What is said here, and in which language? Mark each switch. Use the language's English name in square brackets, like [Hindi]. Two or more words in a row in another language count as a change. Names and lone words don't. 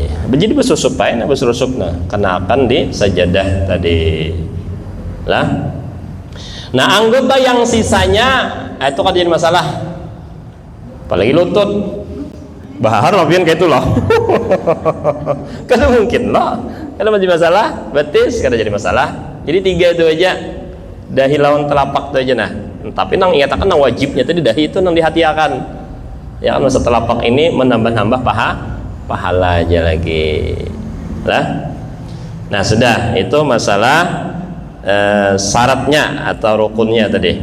[Banjar] Jadi bersusup kenakan di sajadah tadi lah. Nah anggota yang sisanya itu kan jadi masalah, apalagi lutut bahar lopian kayak itu loh karena mungkin loh karena menjadi masalah, betis kada jadi masalah. Jadi 3 itu aja, dahi lawan telapak itu aja tapi nang ingatakan nang wajibnya tadi dahi itu nang dihatiakan, ya kan, masa telapak ini menambah-nambah pahala aja lagi lah. [Indonesian] Nah sudah, itu masalah syaratnya atau rukunnya tadi.